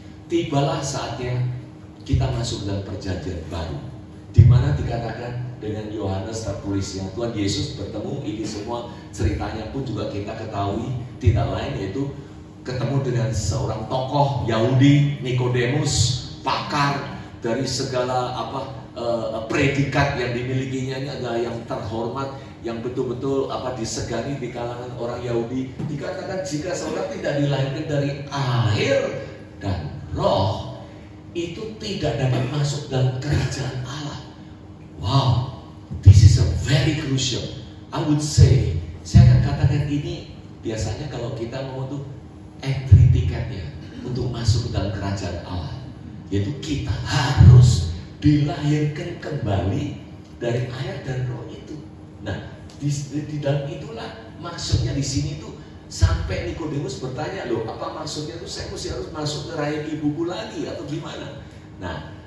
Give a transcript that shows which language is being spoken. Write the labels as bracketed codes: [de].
[id] Tibalah saatnya kita masuk dalam perjanjian baru, di mana dikatakan dengan Yohanes tertulisnya Tuhan Yesus bertemu, ini semua ceritanya pun juga kita ketahui, tidak lain yaitu ketemu dengan seorang tokoh Yahudi, Nikodemus, pakar dari segala predikat yang dimilikinya, ini adalah yang terhormat, yang betul-betul disegani di kalangan orang Yahudi. Dikatakan jika seorang tidak dilahirkan dari air dan roh, itu tidak dapat masuk dalam kerajaan Allah. [en] Wow, this is a very crucial. I would say, [id] saya akan katakan ini biasanya kalau kita mau tuh entry tiketnya untuk masuk ke dalam kerajaan Allah, yaitu kita harus dilahirkan kembali dari air dan roh itu. Nah, di dalam itulah maksudnya di sini tuh sampai Nikodemus bertanya, loh apa maksudnya tuh saya harus masuk ke rahim ibuku lagi atau gimana? Nah,